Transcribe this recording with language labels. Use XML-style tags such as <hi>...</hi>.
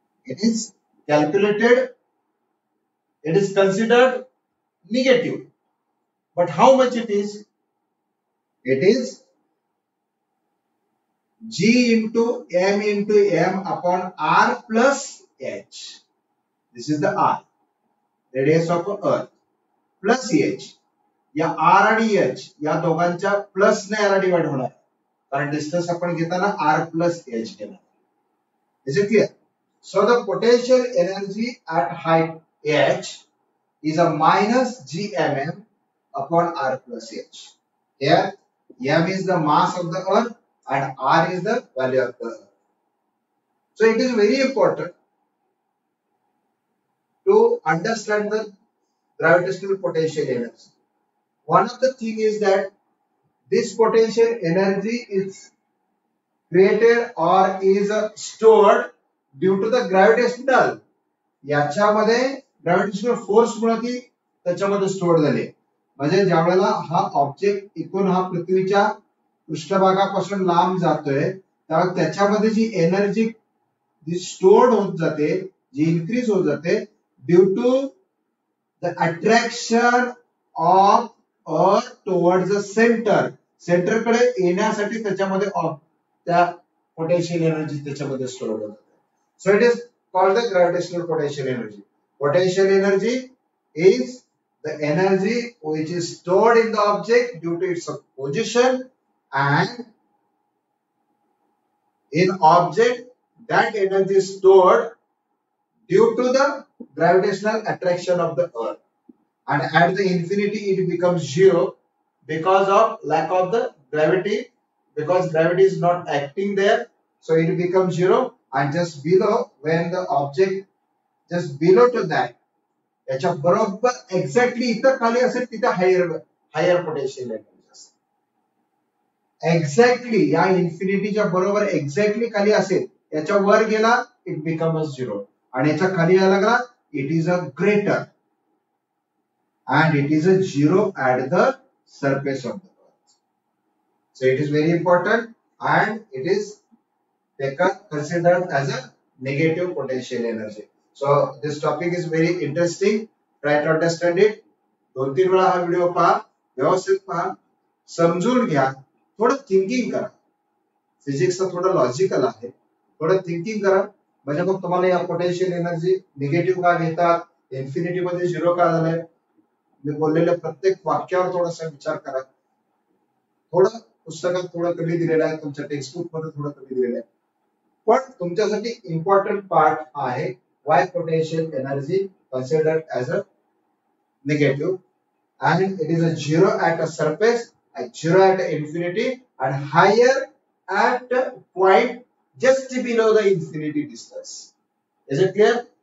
<en>It is calculated, it is considered negative, but how much it is? It is g into m upon r plus h. This is the r, radius of earth, plus h.</en> <mr>या r आणि h या दोघांच्या plus ने याला divide होणार, कारण distance आपण घेताना r plus h घेणार.</mr> <en>Is it clear? So the potential energy at height h is a minus gmm upon r plus h. Here m is the mass of the earth and r is the value of the earth. So it is very important to understand the gravitational potential energy. One of the thing is that this potential energy is created or is stored due to the gravitational.</en> <mr>याच्यामध्ये gravitational force मुळे ती त्याच्यामध्ये store झाली. म्हणजे ज्या वेळेला हा object इथून हा पृथ्वीच्या पृष्ठभागापासून लांब जातोय त्यावेळेला त्याच्यामध्ये जी एनर्जी जी स्टोअर्ड होत जाते, जी इन्क्रीज होत जाते</mr> <en>Due to the attraction of earth towards the centre.</en> <mr>सेंटरकडे येण्यासाठी त्याच्यामध्ये त्या पोटेन्शियल एनर्जी त्याच्यामध्ये स्टोअर होत जाते.</mr> <en>So it is called the gravitational potential energy. Potential energy is the energy which is stored in the object due to its position, and in object that energy is stored due to the gravitational attraction of the earth, and at the infinity it becomes zero because of lack of the gravity, because gravity is not acting there, so it becomes zero. And just below, when the object just below to that</en> <mr>याच्या बरोबर exactly इथं खाली असेल तिथे higher potential energy असते. Exactly या इन्फिनिटीच्या बरोबर एक्झॅक्टली खाली असेल, याच्या वर गेला</mr> <en>it becomes zero,</en> <mr>आणि याच्या खाली यायला लागला</mr> <en>It is a greater, and it is a zero at the surface of the earth. So it is very important, and it is considered as a negative potential energy. So this topic is very interesting. Try to understand it.</en> <mr>2-3 वेळा हा video पहा, व्यवस्थित पहा, समजून घ्या, थोडं thinking करा. Physics थोडं लॉजिकल आहे, थोडं थिंकिंग करा, म्हणजे मग तुम्हाला या पोटेन्शियल एनर्जी निगेटिव्ह का घेतात, इन्फिनिटी मध्ये झिरो का झालंय, मी बोललेल्या प्रत्येक वाक्यावर थोडासा विचार करा. थोडं पुस्तकात थोडं कमी दिलेलं आहे, तुमच्या टेक्स्टबुक मध्ये थोडं कमी दिलेलं आहे, पण तुमच्यासाठी इम्पॉर्टंट पार्ट आहे</mr> <en>why potential energy considered as a negative, and it is a zero at a surface, a zero at infinity, and higher at a point just below the infinity distance. Is it clear?</en>